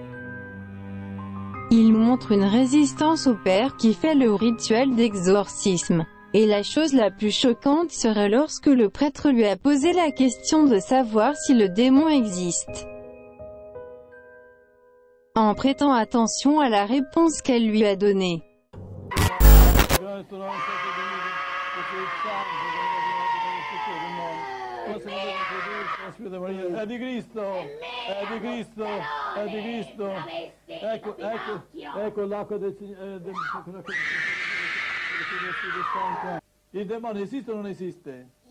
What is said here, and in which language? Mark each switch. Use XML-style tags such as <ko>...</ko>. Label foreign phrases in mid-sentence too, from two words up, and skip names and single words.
<fr>Il montre une résistance au père qui fait le rituel d'exorcisme. Et la chose la plus choquante serait lorsque le prêtre lui a posé la question de savoir si le démon existe. En prêtant attention à la réponse qu'elle lui a donnée.</fr> <it>È di Cristo, è di Cristo, è di Cristo. Ecco l'acqua del Signore. Il demonio esiste o non esiste?</it>